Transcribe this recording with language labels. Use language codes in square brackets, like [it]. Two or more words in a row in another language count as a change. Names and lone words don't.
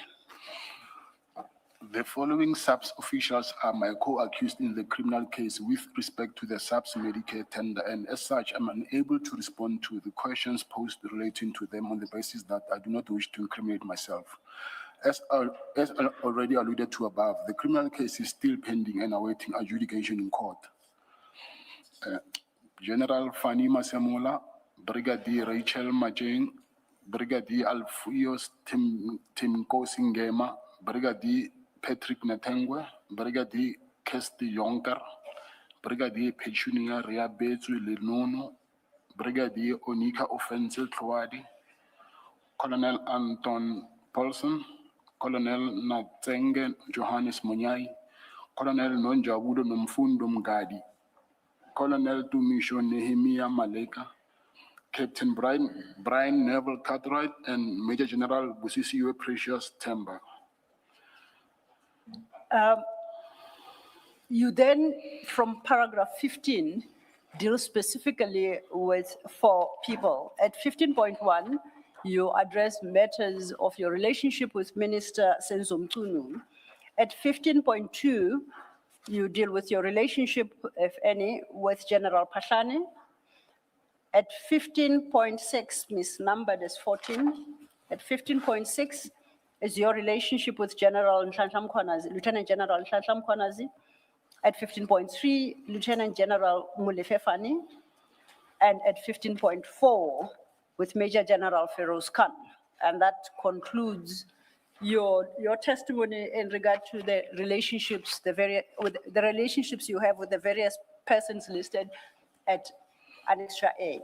[en] the following SAPS officials are my co-accused in the criminal case with respect to the SAPS Medicare tender, and as such, I'm unable to respond to the questions posed relating to them on the basis that I do not wish to incriminate myself. As already alluded to above, the criminal case is still pending and awaiting adjudication in court. General Fanny Masemola, Brigadier Rachel Majeng, Brigadier Alfuios Timkosi Ngema, Brigadier Patrick Natengwe, Brigadier Kesti Yonker, Brigadier Petunia Riabetu Lenono, Brigadier Onika Offensive Tlwadi, Colonel Anton Paulson, Colonel Natsenge Johannes Munyai, Colonel Nonjabudo Nomfundo Mgadi, Colonel Tumisho Nehemiah Maleka, Captain Brian Neville Cartwright, and Major General Busisiwe Precious Temba. You then, from paragraph 15, deal specifically with 4 people. At 15.1, you address matters of your relationship with Minister Senzo Mchunu. At 15.2, you deal with your relationship, if any, with General Pashani. At 15.6, misnumbered as 14. At 15.6 is your relationship with General Nhlanhla Mkhwanazi, Lieutenant General Nhlanhla Mkhwanazi. At 15.3, Lieutenant General Molefe Fani. And at 15.4, with Major General Feroz Khan. And that concludes your testimony in regard to the relationships, the relationships you have with the various persons listed at Annexure A.